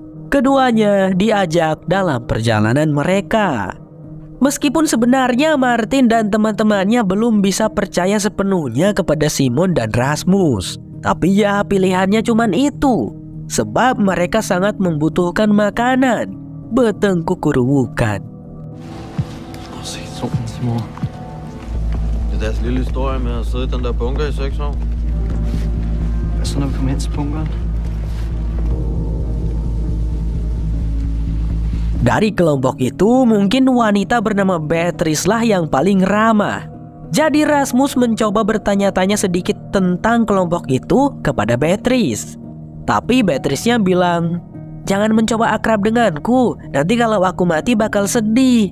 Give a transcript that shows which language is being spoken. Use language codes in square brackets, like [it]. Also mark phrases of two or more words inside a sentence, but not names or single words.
[id] Keduanya diajak dalam perjalanan mereka. Meskipun sebenarnya Martin dan teman-temannya belum bisa percaya sepenuhnya kepada Simon dan Rasmus. Tapi ya pilihannya cuman itu. Sebab mereka sangat membutuhkan makanan. Betengkuk kurukan. [da] Simon. Det er deres lille historie med at sidde i den der bunker i 6 år. Hvad så når vi kommer hen til bunkeren? [id] Dari kelompok itu mungkin wanita bernama Beatrice lah yang paling ramah. Jadi Rasmus mencoba bertanya-tanya sedikit tentang kelompok itu kepada Beatrice. Tapi Beatrice-nya bilang, "Jangan mencoba akrab denganku, nanti kalau aku mati bakal sedih."